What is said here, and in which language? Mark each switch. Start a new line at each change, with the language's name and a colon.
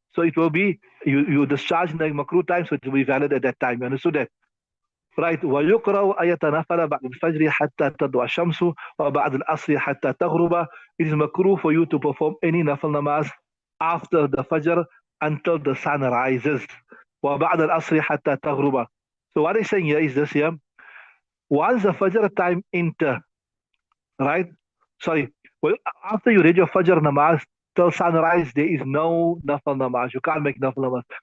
English: So it will be you discharge in the makruh time, so it will be valid at that time. You understood that? Right.
Arabic: ويقرأ أن يتنفل بعد الفجر حتى تطلع الشمس وبعد العصر حتى تغرب.
English: It is makruh for you to perform any nafil namaz after the fajr until the sun rises.
Arabic: وبعد العصر حتى تغرب.
English: So what he's saying here is this here. Once the fajr time enter, right? Sorry. Well, after you read your fajr namaz till sunrise, there is no nafil namaz. You can't make nafil namaz.